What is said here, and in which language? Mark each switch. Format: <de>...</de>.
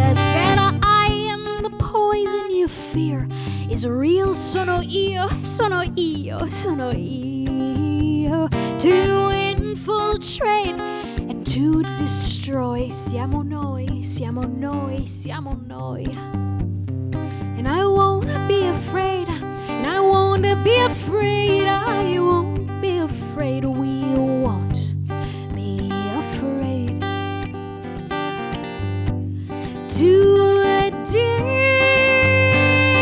<en>I said I am the poison you fear is real.</en> <it>Sono io, sono io, sono io.</it> <en>To infiltrate and to destroy.</en> <it>Siamo noi, siamo noi, siamo noi.</it> <en>And I won't be afraid, and I won't be afraid, I won't be afraid, we won't be afraid to a day.</en>